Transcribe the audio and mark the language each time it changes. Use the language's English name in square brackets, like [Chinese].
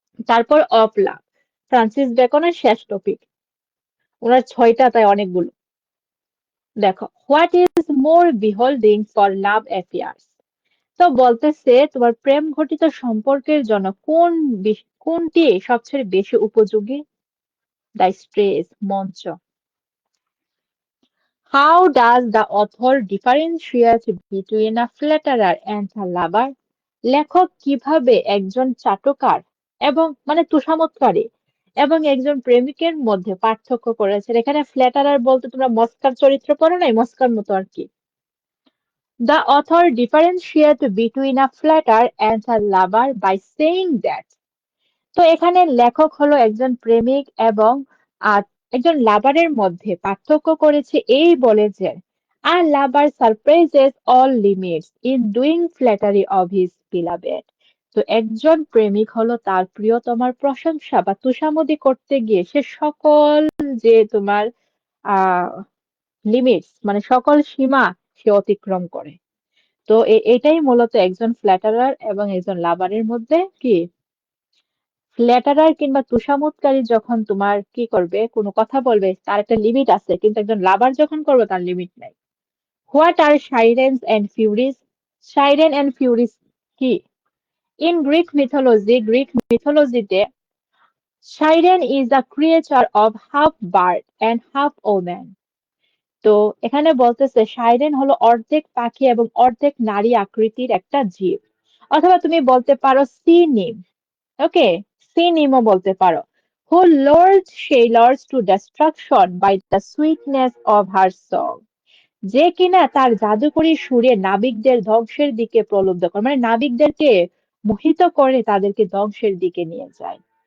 [Bangla] তারপর of love, Francis বেকনের শেষ topic, ওনার 6টা, তাই অনেকগুলো। [English] দেখো, what is more beholding for love affairs. [Bangla] তো বলতেছে তোমার প্রেম ঘটিত সম্পর্কের জন্য কোনটি সবচেয়ে বেশি উপযোগী? [English] The stress, মঞ্চ। How does the author differentiate between a flatterer and a lover? [Bangla] লেখক কিভাবে একজন চাটুকার এবং মানে তোষামোদকারী এবং একজন প্রেমিকের মধ্যে পার্থক্য করেছেন? এখানে ফ্ল্যাটারার বলতে তোমরা মস্কার চরিত্র পড়ো নাই, মস্কার মতো আর কি। [English] The author differentiates between a flatterer and a lover by saying that, [Bangla] তো এখানে লেখক হলো একজন প্রেমিক এবং আহ, একজন লাভারের মধ্যে পার্থক্য করেছে এই বলে যে [English] a lover surpasses all limits in doing flattery of his beloved। [Bangla] তো একজন প্রেমিক হলো তার প্রিয়তমার প্রশংসা বা তোষামোদী করতে গিয়ে সে সকল যে তোমার আহ লিমিটস মানে সকল সীমা সে অতিক্রম করে। তো এটাই মূলত একজন ফ্ল্যাটারার এবং একজন লাভারের মধ্যে কি, ফ্ল্যাটারার কিংবা তোষামোদকারী যখন তোমার কি করবে কোনো কথা বলবে তার একটা লিমিট আছে, কিন্তু একজন লাভার যখন করবে তার লিমিট নাই। [English] What are sirens and furies? Siren and furies কি? In Greek মিথোলজিতে siren is a creature of half bird and half woman. [Bangla] তো এখানে বলতেছে সাইরেন হলো অর্ধেক পাখি এবং অর্ধেক নারী আকৃতির একটা জীব, অথবা তুমি বলতে পারো সি নিম। ওকে, সিনিমো বলতে পারো। [English] Who lures sailors to destruction by the sweetness of her song। [Bangla] যে কিনা তার জাদুকরী সুরে নাবিকদের ধ্বংসের দিকে প্রলুব্ধ করে, মানে নাবিকদেরকে মোহিত করে তাদেরকে ধ্বংসের দিকে নিয়ে যায়।